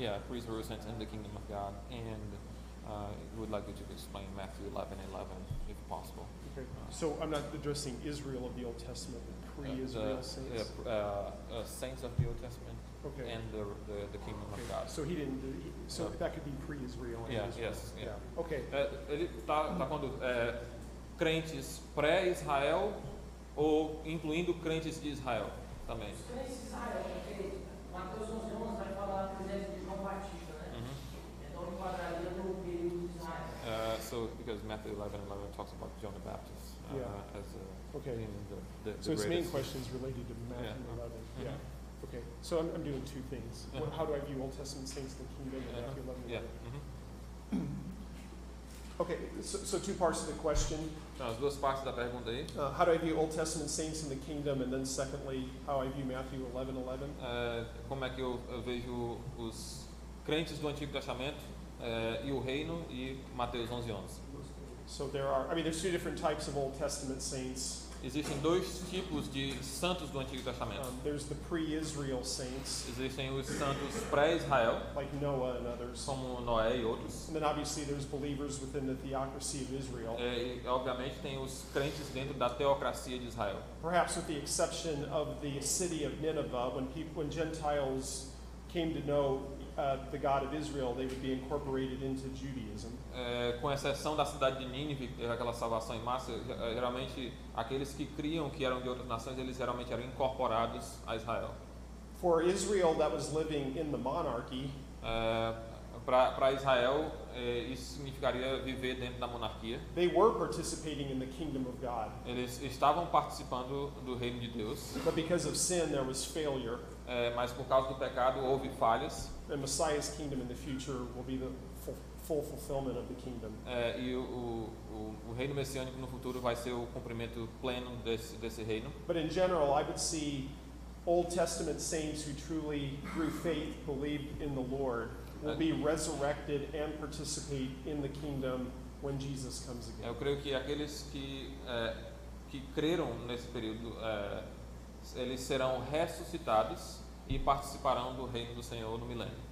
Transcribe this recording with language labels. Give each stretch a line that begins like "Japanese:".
English: Pre-Israel saints and the kingdom of God, and we would like you to explain Matthew 11:11 if possible. Okay. So I'm not addressing Israel of the Old Testament, but pre-Israel saints. Saints of the Old Testament, Okay. and the kingdom of Okay. God. So he didn't. So that could be pre-Israel. And Yeah, Israel. yes, yeah. Okay.
Portuguese: Ele está falando crentes pré-Israel ou incluindo crentes de Israel também. Os crentes de Israel, porque Mateus 11:11 vai falar, por exemplo, de João Batista, né? Então enquadraria no período de Israel.
English: So because Matthew 11:11 talks about John the Baptist as Okay. being the So his main greatest. question is related to Matthew 11. Yeah. Okay. So I'm doing two things. How do I view Old Testament saints in the kingdom in Matthew 11? Yeah. Okay. So two parts of the question.
Portuguese: Então, as duas partes da pergunta aí.
English: How do I view Old Testament saints in the kingdom, and then secondly, how I view Matthew 11:11.
Portuguese: Como é que eu vejo os crentes do Antigo Testamento e o reino e Mateus 11:11.
English: So there's two different types of Old Testament saints.
Portuguese: Existem dois tipos de santos do Antigo Testamento.
English: There's the pre-Israel saints,
Portuguese: Existem os santos pré-Israel,
English: like Noah and others.
Portuguese: como Noé e outros.
English: And then obviously there's believers within the theocracy of Israel.
Portuguese: E obviamente tem os crentes dentro da teocracia de Israel.
English: Perhaps with the exception of the city of Nineveh, when Gentiles came to know the God of Israel, they would be incorporated into Judaism.
Portuguese: Com exceção da cidade de Nínive, aquela salvação em massa, geralmente aqueles que criam que eram de outras nações, eles geralmente eram incorporados a Israel.
English: For Israel that was living in the monarchy,
Portuguese: para Israel, isso significaria viver dentro da monarquia.
English: they were participating in the kingdom of God.
Portuguese: Eles estavam participando do reino de Deus,
English: But because of sin, there was failure.
Portuguese: mas por causa do pecado houve falhas.
English: And Messiah's kingdom in the future will be the full fulfillment of the kingdom.
Portuguese: E o reino messiânico no futuro vai ser o cumprimento pleno desse reino.
English: But in general, I would see Old Testament saints who truly, through faith, believed in the Lord will be resurrected and participate in the kingdom when Jesus comes again.
Portuguese: Eu creio que aqueles que creram nesse período, eles serão ressuscitados e participarão do reino do Senhor no milênio.